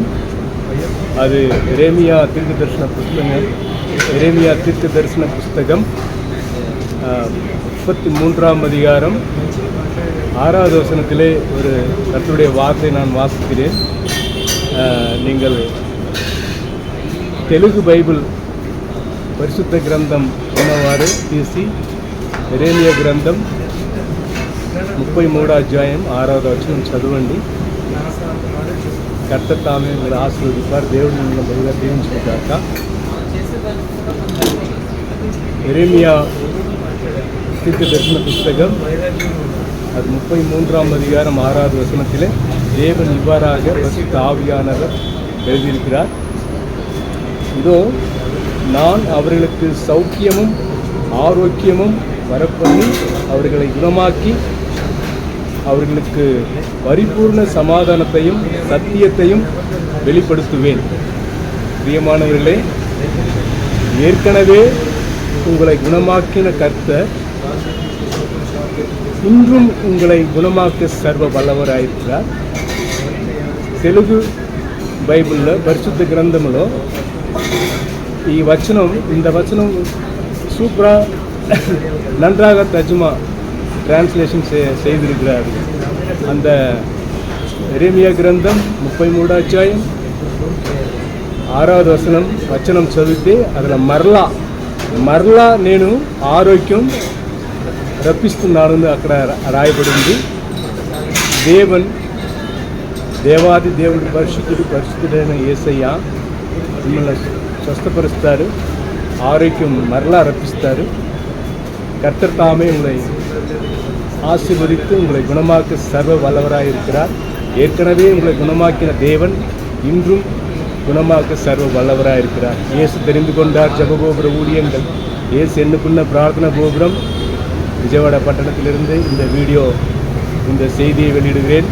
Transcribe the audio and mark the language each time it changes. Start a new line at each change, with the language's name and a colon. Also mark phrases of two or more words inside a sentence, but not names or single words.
Tamil: அது எரேமியா தீர்க்க தரிசன புஸ்தகம் 33ஆம் அதிகாரம் 6வது வசனத்திலே ஒரு கர்த்தருடைய வார்த்தை நான் வாசிக்கிறேன். நீங்கள் தெலுங்கு பைபிள்
Telugu: పరిశుద్ధ గ్రంథం ఉన్నవారు తీసి ఎరేమియా గ్రంథం 33వ అధ్యాయం 6వ వచనం చదవండి. కర్త తామే మీరు ఆశీర్వదిస్తారు. దేవుడు మిమ్మల్ని బహుగా దీవించుగాక.
Tamil: ఎరేమియా தீர்க்கதரிசன புஸ்தகம் அது 33ஆம் அதிகாரம் 6வது வசனத்திலே தேவன் இவ்வாறாக பரிசுத்த ஆவியானவர் எழுதியிருக்கிறார். இதோ நான் அவர்களுக்கு சௌக்கியமும் ஆரோக்கியமும் வரப்பண்ணி அவர்களை குணமாக்கி அவர்களுக்கு பரிபூர்ண சமாதானத்தையும் சத்தியத்தையும் வெளிப்படுத்துவேன். பிரியமானவர்களே, ஏற்கனவே உங்களை குணமாக்கின கர்த்தர் இன்றும் உங்களை குணமாக்க சர்வ வல்லவராயிருக்கிறார்.
Telugu: తెలుగు బైబిల్లో పరిశుద్ధ గ్రంథంలో
Tamil: இந்த வச்சனம் சூப்பரா நன்றாக தர்ஜுமா டிரான்ஸ்லேஷன் செய்திருக்கிறார். அந்த எரேமியா கிரந்தம்
Telugu: 33వ అధ్యాయం 6వ వచనం చదివితే அதில் మరలా నేను ఆరోగ్యం రప్పిస్తున్నానని అక్కడ రాయబడింది. దేవాది దేవుడు పరిశుద్ధుడైన యేసయ్య మిమ్మల్ని స్వస్థపరుస్తారు, ఆరోగ్యం మరలా రప్పిస్తారు.
Tamil: கர்த்தர் தாமே உங்களை ஆசீர்வதித்து உங்களை குணமாக்க சர்வ வல்லவராக இருக்கிறார். ஏற்கனவே உங்களை குணமாக்கின தேவன் இன்றும் குணமாக்க சர்வ வல்லவராக இருக்கிறார். இயேசு தெரிந்து கொண்டார் ஜெபகோபுர ஊழியங்கள். இயேசு எண்ணுக்குள்ள பிரார்த்தனை கோபுரம் விஜயவாடா பட்டணத்திலிருந்து இந்த வீடியோ இந்த செய்தியை வெளியிடுகிறேன்.